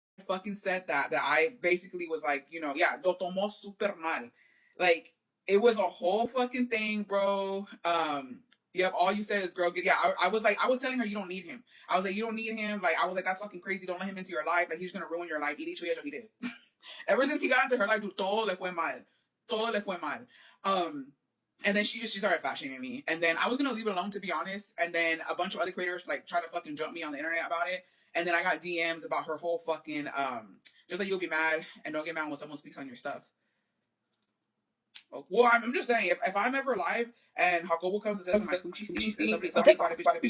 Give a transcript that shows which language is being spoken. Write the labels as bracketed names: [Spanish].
[English] fucking said that I basically was like, you know, yeah, [Spanish] lo tomó super mal. [English] Like, it was a whole fucking thing, bro. Yep, all you said is, girl, yeah, I was telling her, you don't need him. I was like, you don't need him. Like, I was like, that's fucking crazy. Don't let him into your life. Like, he's gonna ruin your life. [Spanish] Y dicho y hecho, [English] he did. Ever since he got into her life, dude, [Spanish] todo le fue mal. Todo le fue mal. [English] And then she started fat shaming me. And then I was gonna leave it alone, to be honest. And then a bunch of other creators like try to fucking jump me on the internet about it. And then I got DMs about her whole fucking just like, you'll be mad and don't get mad when someone speaks on your stuff. Well, I'm just saying, if I'm ever live and Jacobo comes and says my coochie stinks,